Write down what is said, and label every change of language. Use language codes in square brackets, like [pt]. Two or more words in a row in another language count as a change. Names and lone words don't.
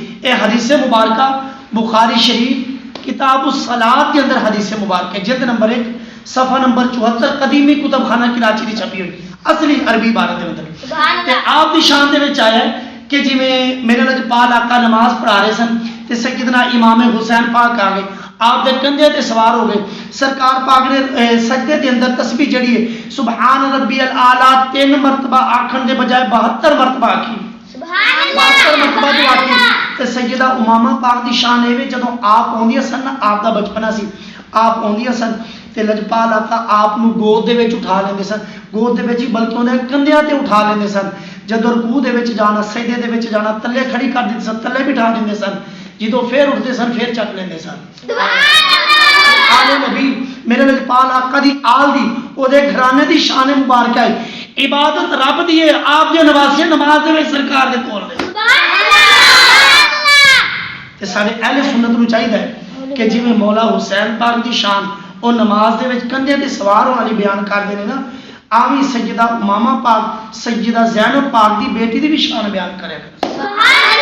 [pa] اے حدیث مبارکہ بخاری شریف کتاب الصلاۃ کے اندر حدیث مبارک ہے، جلد نمبر 1 صفحہ نمبر 74 قدیمی کتب خانہ کراچی دی چھپی ہوئی اصلی عربی عبارت دے اندر تے آپ دی شان دے وچ آیا ہے کہ جی میں میرے لجپال آقا نماز پڑھا رہے سن تے سیدنا امام حسین پاک آ گئے، آپ دے کندھے تے سوار ہو گئے، سرکار پاک نے سجدے دے اندر تسبیح جڑی ہے [ar] سبحان ربی الاعلیٰ [pa] 3 مرتبہ آکھن دے بجائے 72 مرتبہ آکھی، سبحان 72 مرتبہ جو آکھی اللہ، تے سیدہ امامہ پاک دی شان اے وے جدوں آپ اوندیاں سن نا آپ دا بچپنا سی، آپ اوندیاں سن تے لجپال آقا آپ نو گود دے وچ اٹھا لیندے سن، گود دے وچ بلکہ انہیں کندھیاں تے اٹھا لیندے سن، جدوں رکوع دے وچ جانا سجدے دے وچ جانا تلے کھڑی کر دیندے سن، تلے بٹھا دیندے سن، جدوں پھر اٹھتے سن پھر چک لیندے سن۔ آل نبی میرے لجپال آقا دی آل دی او دے گھرانے دی شان مبارکہ ہے، عبادت رب دی ہے، آپ دے نواسے نماز دے وچ سرکار دے کول نے۔ تے سارے اہل سنت نو چاہیے کہ جویں مولا حسین پاک دی شان او نماز دے وچ کندھے تے سوار ہونے والی بیان کردے نے نا، آویں سیدہ امامہ پاک سیدہ زینب پاک دی بیٹی دی بھی شان بیان کرے۔